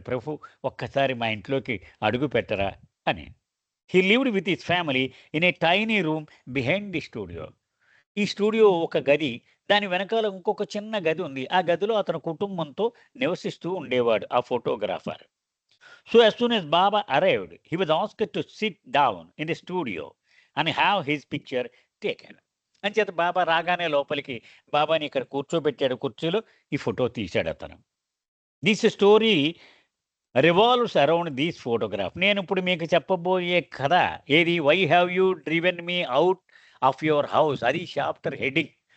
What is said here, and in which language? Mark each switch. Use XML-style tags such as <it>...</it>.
<te>ప్రభు, ఒక్కసారి మా ఇంట్లోకి అడుగు పెట్టరా అని.</te> <en>He lived with his family in a tiny room behind the studio.</en> <te>ఈ స్టూడియో ఒక గది, దాని వెనకాల ఇంకొక చిన్న గది ఉంది. ఆ గదిలో అతని కుటుంబంతో నివసిస్తూ ఉండేవాడు ఆ photographer.</te> <en>So as soon as Baba arrived, he was asked to sit down in the studio and have his picture taken.</en> <te>అంచేత బాబా రాగానే లోపలికి బాబాని ఇక్కడ కూర్చోబెట్టాడు కుర్చీలో. ఈ ఫోటో తీశాడు అతను.</te> <en>This story revolves around these photograph.</en> <te>నేను ఇప్పుడు మీకు చెప్పబోయే కథ ఏది?</te> <en>why have you driven me out of your house,</en> <te>అది చాప్టర్ హెడ్డింగ్.</te>